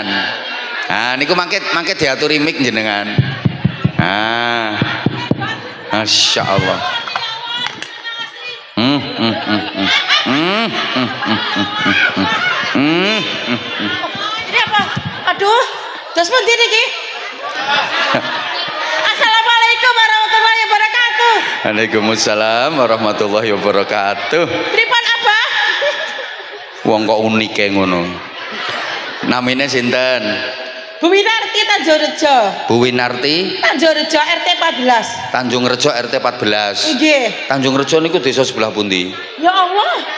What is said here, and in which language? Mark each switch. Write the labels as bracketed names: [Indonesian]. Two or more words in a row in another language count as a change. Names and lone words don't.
[Javanese] Nah, niku mangke diaturi mik jenengan. Masyaallah. [Indonesian] Ini apa? [Javanese] Aduh, terus pundi niki? [Arabic] السلام عليكم ورحمة الله وبركاته. وعليكم السلام ورحمة الله وبركاته. [Javanese] Pripun Abah? Wong kok unike ngono. Namine sinten? Bu Winarti Tanjungrejo. Bu Winarti Tanjungrejo RT 14. Tanjungrejo RT 14. Nggih. Tanjungrejo niku desa sebelah pundi? [Arabic] يا الله.